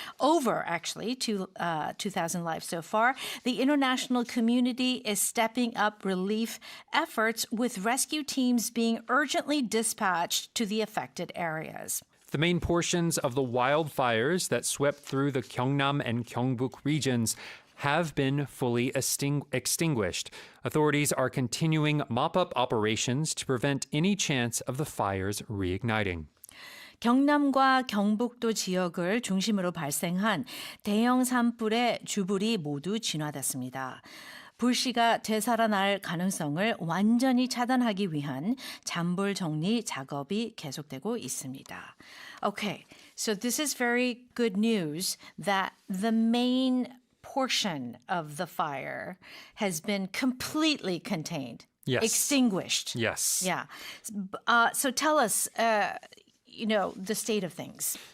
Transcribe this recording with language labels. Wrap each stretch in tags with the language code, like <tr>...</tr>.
<en>Over, actually, 2,000 lives so far. The international community is stepping up relief efforts with rescue teams being urgently dispatched to the affected areas. The main portions of the wildfires that swept through the Gyeongnam and Gyeongbuk regions have been fully extinguished. Authorities are continuing mop-up operations to prevent any chance of the fires reigniting.</en> <ko>경남과 경북도 지역을 중심으로 발생한 대형 산불의 주불이 모두 진화됐습니다. 불씨가 되살아날 가능성을 완전히 차단하기 위한 잔불 정리 작업이 계속되고 있습니다.</ko> <en>Okay, so this is very good news that the main portion of the fire has been completely contained, extinguished. Yes. Yeah. So tell us, the state of things.</en>